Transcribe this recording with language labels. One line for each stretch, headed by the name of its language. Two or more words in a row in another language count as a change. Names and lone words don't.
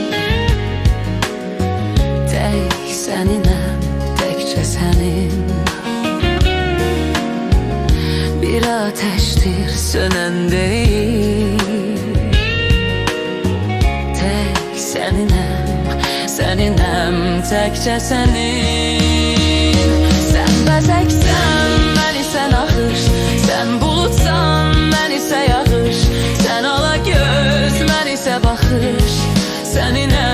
Azerbaijani: Tek seninem, tekçe senin.
Turkish: Bir ateştir sönen değil.
Azerbaijani: Tek seninem, tekçe senin. Sen bəzəksən, mən isə naxış. Sen bulutsan, mən isə yağış. Sen ala göz, mən isə baxış. Sənin